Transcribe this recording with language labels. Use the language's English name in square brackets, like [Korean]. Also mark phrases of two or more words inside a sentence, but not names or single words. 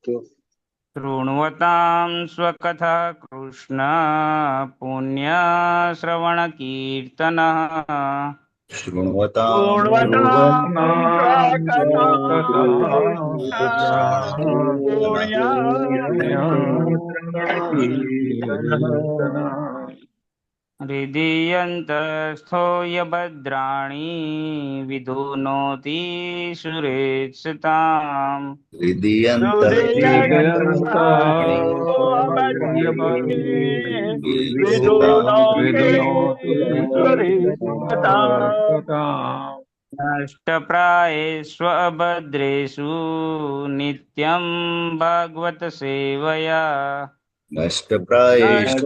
[Sanskrit] शृण्वतां स्वकथा कृष्ण पुण्यश्रवणकीर्तनः. શૃણ્વતામ ગુણવતાं કૃષ્ણ स्वकथा पुण्यश्रवणकीर्तनः. हृदीयन्तस्थो यभद्राणि विधुनोति सुरेत्सताम्. હૃદયંતર नष्टप्रायेष्व अभद्रेषु नित्यं भागवत सेवया नष्टप्रायेषु